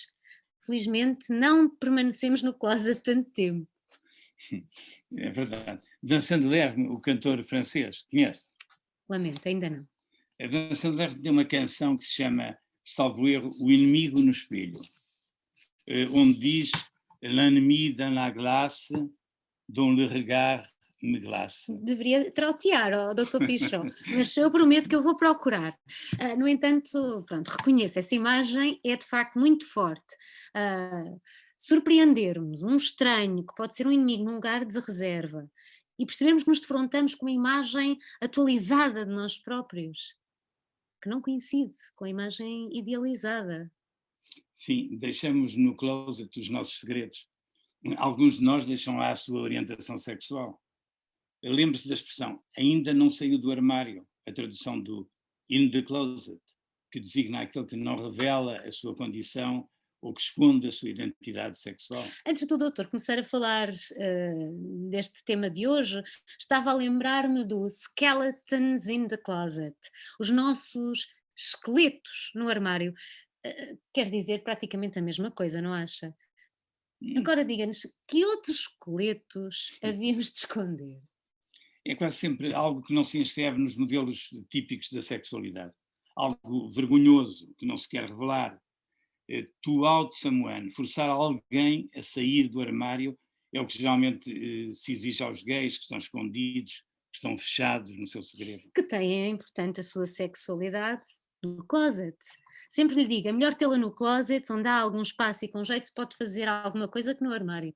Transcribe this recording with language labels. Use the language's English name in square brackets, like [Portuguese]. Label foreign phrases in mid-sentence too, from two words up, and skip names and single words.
[Portuguese] Felizmente não permanecemos no closet tanto tempo. É verdade. Vincent Lerme, o cantor francês, conhece? Lamento, ainda não. A Vincent Lerme tem uma canção que se chama, salvo erro, O Inimigo no Espelho, onde diz [French] L'ennemi dans la glace, dont le regard me glace. [Portuguese] Deveria trautear, oh, Dr. Pichon, mas eu prometo que eu vou procurar. No entanto, pronto, reconheço, essa imagem é de facto muito forte. Surpreendermos um estranho que pode ser um inimigo num lugar de reserva e percebermos que nos defrontamos com uma imagem atualizada de nós próprios, que não coincide com a imagem idealizada. Sim, deixamos no closet os nossos segredos. Alguns de nós deixam lá a sua orientação sexual. Lembre-se da expressão, ainda não saiu do armário, a tradução do [English] in the closet, [Portuguese] que designa aquele que não revela a sua condição ou que esconde a sua identidade sexual. Antes do doutor começar a falar deste tema de hoje, estava a lembrar-me do [English] Skeletons in the Closet, [Portuguese] os nossos esqueletos no armário. Quer dizer praticamente a mesma coisa, não acha? Agora diga-nos, que outros esqueletos havíamos de esconder? É quase sempre algo que não se inscreve nos modelos típicos da sexualidade. Algo vergonhoso, que não se quer revelar. [English] To out someone, [Portuguese] forçar alguém a sair do armário, é o que geralmente se exige aos gays que estão escondidos, que estão fechados no seu segredo. Que têm, portanto, a sua sexualidade no closet. Sempre lhe digo, é melhor tê-la no closet, onde há algum espaço e com jeito se pode fazer alguma coisa que no armário.